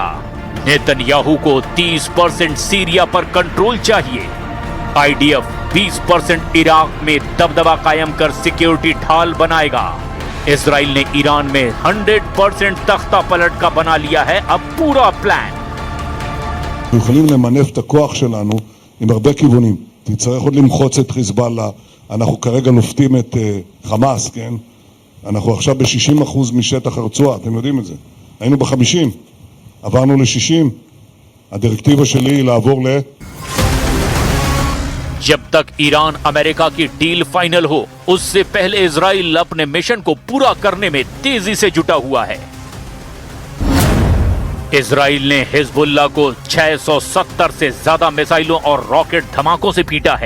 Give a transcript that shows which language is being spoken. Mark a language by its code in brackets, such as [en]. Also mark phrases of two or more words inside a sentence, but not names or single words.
[hi] नेतन्याहू को 30% सीरिया पर कंट्रोल चाहिए। आईडीएफ 20% इराक में दबदबा कायम कर सिक्योरिटी ढाल बनाएगा। इजराइल ने ईरान में 100% तख्ता पलट का बना लिया है अब पूरा प्लान। [he] אנחנו יכולים למנף את הכוח שלנו עם הרבה כיוונים. תצטרך עוד למחוץ את חיזבאללה. אנחנו כרגע נופתים את חמאס, כן? אנחנו עכשיו ב-60% משטח הרצועה, אתם יודעים את זה. היינו ב-50, עברנו ל-60. הדירקטיבה שלי היא לעבור ל... [hi] जब तक ईरान अमेरिका की डील फाइनल हो, उससे पहले इजराइल अपने मिशन को पूरा करने में तेजी से जुटा हुआ है। इजराइल ने हिजबुल्लाह को 670 से ज्यादा मिसाइलों और रॉकेट धमाकों से पीटा है।